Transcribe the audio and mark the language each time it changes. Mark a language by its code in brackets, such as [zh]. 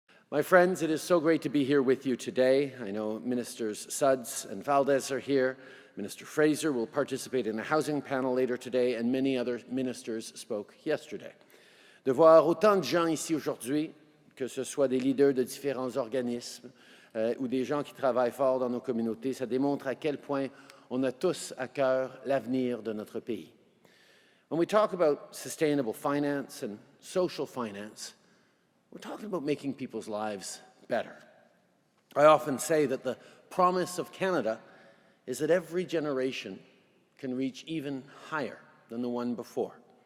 [en] My friends, it is so great to be here with you today. I know Ministers Suds and Valdez are here. Minister Fraser will participate in a housing panel later today, and many other ministers spoke yesterday. [fr] De voir autant de gens ici aujourd'hui, que ce soit des leaders de différents organismes ou des gens qui travaillent fort dans nos communautés, ça démontre à quel point on a tous à cœur l'avenir de notre pays. [en] When we talk about sustainable finance and social finance, we're talking about making people's lives better. I often say that the promise of Canada is that every generation can reach even higher than the one before.